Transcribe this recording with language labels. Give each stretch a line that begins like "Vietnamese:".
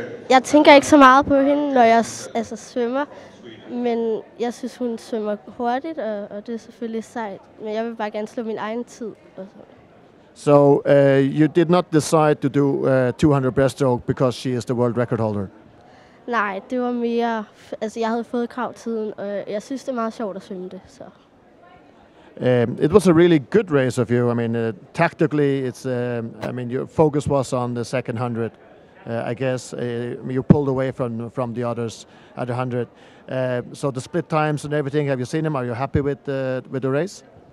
Danish: Jeg tænker ikke så meget på hende, når jeg svømmer, men jeg synes, hun svømmer hurtigt, og det er selvfølgelig sejt. Men jeg vil bare gerne slå min egen tid.
English: So you did not decide to do 200 breaststroke because she is the world record holder?
Danish: Nej, det var mere, jeg havde fået kravtiden, og jeg synes, det er meget sjovt at svømme det, så.
English: It was a really good race of you. I mean, tactically, it's. I mean, your focus was on the second 100. I guess you pulled away from the others at 100. So the split times and everything. Have you seen them? Are you happy with the race?